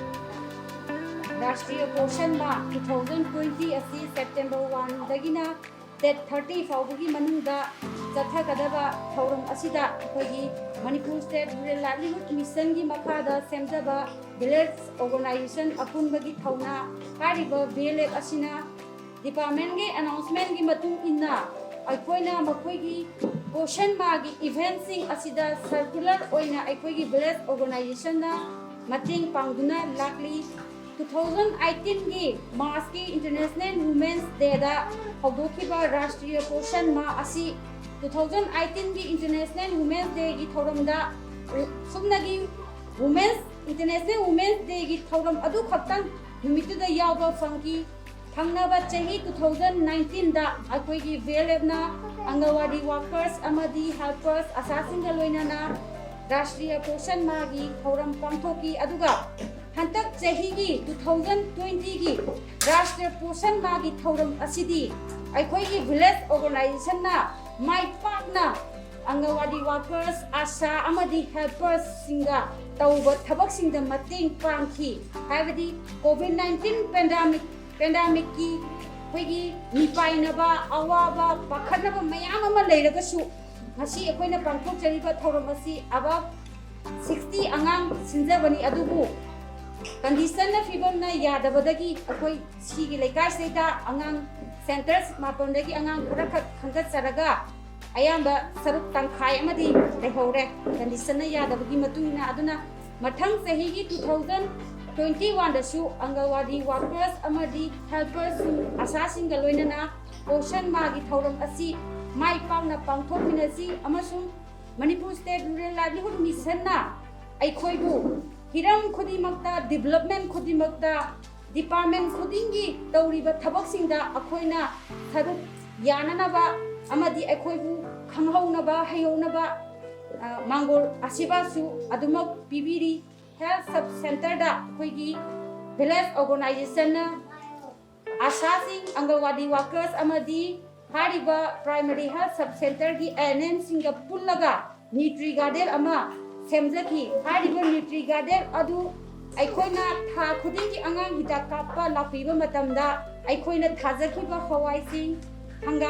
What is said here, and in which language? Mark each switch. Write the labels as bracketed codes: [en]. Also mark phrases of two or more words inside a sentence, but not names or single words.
[mni] राष्ट्रीय पोषण मा 2020 असी सेप्टेम्बर 1 दगिना State 30 फाउबगी मनुंगदा चथगदबा थौरम असिदा अखोगी [en] Manipur State Rural Livelihood Mission [mni] की मखादा सेमजबा [en] village organisation [mni] अपुनबगी थौना हारिबा VLF असिना डिपार्टमेंट के अनाउंसमेंट की मतुंग इन्ना अखोइना मखोइगी पोषण मागी इवेंट सिंग असिदा सर्कुलर ओइना अखोइगी [en] village organisation [mni] ना मतेंग पांगदुना लाकली 2018 की मार्च की [en] International Women's Day [mni] दा हौदोखिबा राष्ट्रीय पोषण मा असि 2018 की [en] International Women's Day [mni] की थौरमदा सुमनगी [en] women's International Women's Day [mni] की थौरम अदु खक्तन नुमितुदा यावबा फंकी थंगनाबा चही 2019 दा अखोइगी VLF ना [en] anganwadi workers [mni] अमदी हेल्पर्स असासिंगा लोइनाना राष्ट्रीय पोषण मागी थौरम पांथोकी अदुगा हंतक चही की 2020 की राष्ट्रीय पोषण मागी थौरम असिदी अखोइगी [en] village organisation [mni] ना माई पाकना [en] anganwadi workers [mni] आशा अमदी हेल्पर्स सिंगा तौबा थबक सिंगदा मतेंग पांखी हाइबदी [en] COVID-19 pandemic [mni] की अखोइगी निपाइनबा अवाबा पाखनबा मयाम अमा लेरगसु ngasi अखोइना पांथोकजरिबा थौरम असि अबा 60 अंगांग सिंजबनी अदुबु कंडीशन फिबम ना यादबदगी अखोइ सिगी लेकाइ सेदा [en] anganwadi centres [mni] मापनदगी अंगांग खरा खंगत सरगा अयाम्बा सरुक तंखाय अमदी लेहौरे कंडीशन ना यादबगी मतुंगना अदुना मथंग चहीगी 2021 दसु [en] anganwadi workers [mni] अमदी हेल्पर्स आशासिंग लोइनना पोषण मागी थौरम असि माई पावना पांथोकमिनसी अमसुंग [en] Manipur State Rural Livelihood Mission [mni] ना अखोइबु हिरम खुदिमक्ता डेवलपमेंट खुदिमक्ता डिपार्टमेंट खुदिंगी तौरिबा थबकसिंगदा अखोइना सरुक याननबा अमदी अखोइबु खंगहौनबा हयौनबा मांगोल आसिबासु अदुमक पिबिरी [en] health sub centre [mni] दा अखोइगी [en] village organisation [mni] आशासिंग [en] anganwadi workers [mni] अमदी हारिबा [en] primary health sub centre [mni] की ANM सिंगा पुल्लगा [en] nutri garden [mni] अमा सेमजकी हारिबा न्यूट्री गार्डन अदु अखोइना था खुदिंगी अंगांग हिदाक कापा लापीबा मतमदा अखोइना थाजखिबा हवाइसिंग हंगाम